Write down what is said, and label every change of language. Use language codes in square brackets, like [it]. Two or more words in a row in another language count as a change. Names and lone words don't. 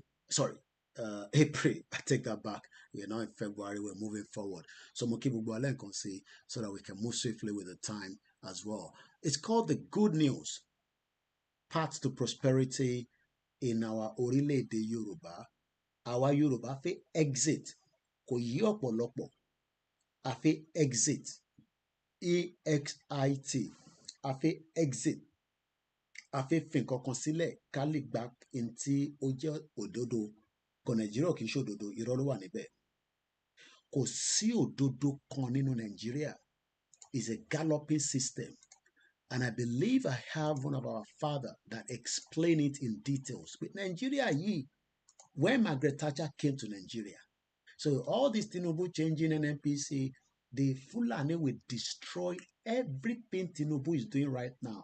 [en] Sorry, April. I take that back. We're now in February. We're moving forward. So so that we can move swiftly with the time as well. It's called the Good News, Path to Prosperity in our Orílẹ̀-èdè Yoruba. Our Yoruba fe exit. [yo] Kò yí ọ̀pọ̀lọpọ̀. A fe [en] exit. EXIT. [yo] A fe exit. A fe fin kankan sílẹ̀ ká lè gba ntí ó jẹ́ òdodo. Kò Nàìjíríà kì í ṣe òdodo, irọ́ ló wà níbẹ̀. Kò sí òdodo kan nínú Nàìjíríà. [en] It's a galloping system. And I believe I have one of our father that explain it in details. With Nigeria, when Margaret Thatcher came to Nigeria, so all this Tinubu changing NNPC, the Fulani will destroy everything Tinubu is doing right now.